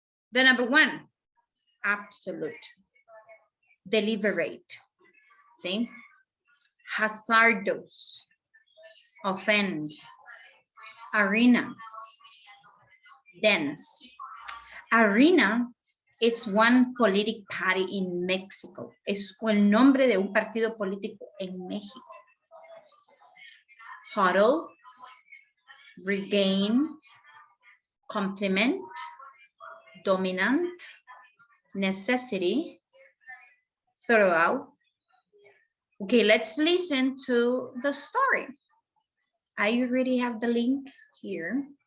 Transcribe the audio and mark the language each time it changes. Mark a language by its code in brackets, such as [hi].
[en] The number one, absolute, deliberate, see, hazardous, offend, arena, dense. Arena it's one political party in Mexico. [es] Es el nombre de un partido político en México. [en] Huddle, regain, complement, dominant, necessity, throughout. Okay, let's listen to the story. I already have the link here.